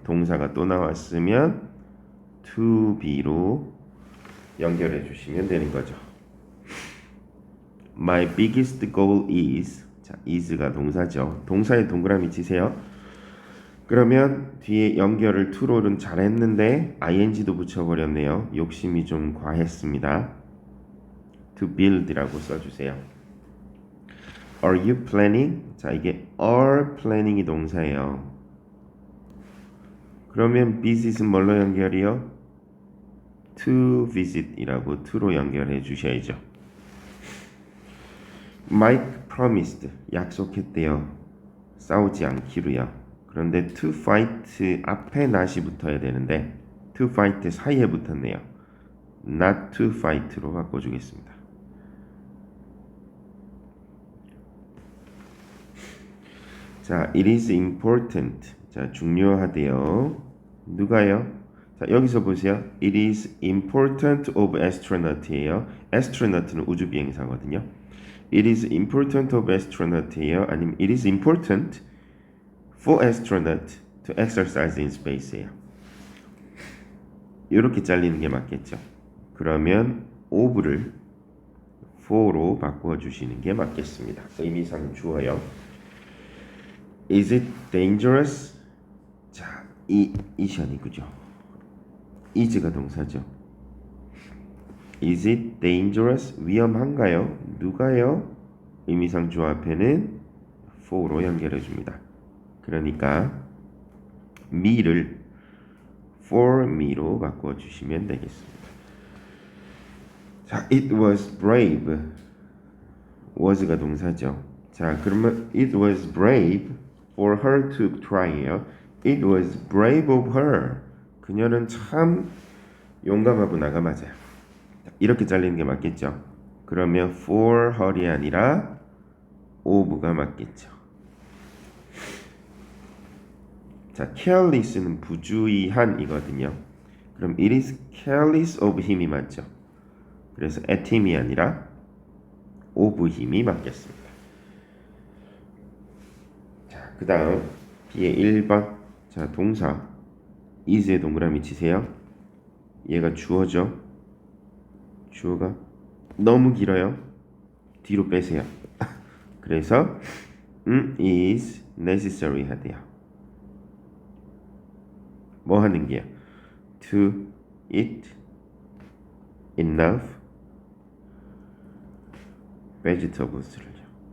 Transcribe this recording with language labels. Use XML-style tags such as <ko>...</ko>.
<ko>동사가 또 나왔으면 to be로 연결해 주시면 되는 거죠.</ko> <en>My biggest goal is, 자,</en> <ko>is가 동사죠. 동사에 동그라미 치세요. 그러면 뒤에 연결을 to로는 잘했는데 ing도 붙여버렸네요. 욕심이 좀 과했습니다.</ko> <en>to build라고</en> <ko>써주세요.</ko> <en>Are you planning?</en> <ko>자, 이게 are planning이 동사예요. 그러면 visit은 뭘로 연결이요? to visit이라고 to로 연결해 주셔야죠.</ko> <en>Mike promised,</en> <ko>약속했대요. 싸우지 않기로요. 그런데 to fight 앞에 not이 붙어야 되는데 to fight 사이에 붙었네요. not to fight로 바꿔주겠습니다. 자,</ko> <en>it is important.</en> <ko>자, 중요하대요. 누가요? 자, 여기서 보세요.</ko> <en>It is important of astronaut예요.</en> <ko>astronaut는 우주 비행사거든요.</ko> <en>It is important of astronaut예요. 아니면 it is important for astronaut to exercise in space예요.</en> <ko>이렇게 잘리는 게 맞겠죠. 그러면 of를 for로 바꿔주시는 게 맞겠습니다. 의미상 주어요.</ko> <en>Is it dangerous?</en> <ko>자, 이션이 그죠? is가 동사죠.</ko> <en>Is it dangerous?</en> <ko>위험한가요? 누가요? 의미상 주어 앞에는 for로 연결해 줍니다. 그러니까 me를 for me로 바꿔주시면 되겠습니다.</ko> <en>자, it was brave.</en> <ko>was가 동사죠.</ko> <en>자, 그러면 it was brave for her to try예요. It was brave of her.</en> <ko>그녀는 참 용감하고 나가 맞아요. 이렇게 잘리는 게 맞겠죠. 그러면 for her이 아니라 of가 맞겠죠. 자, careless는 부주의한이거든요.</ko> <en>그럼 it is careless of him이 맞죠.</en> <ko>그래서 at him이 아니라 of him이 맞겠습니다. 자, 그 다음 뒤에 1번. 자, 동사 is에 동그라미 치세요. 얘가 주어죠. 주어가 너무 길어요. 뒤로 빼세요. 그래서 is necessary 하대요. 뭐 하는 게요?</ko> <en>To eat enough vegetables를요.</en>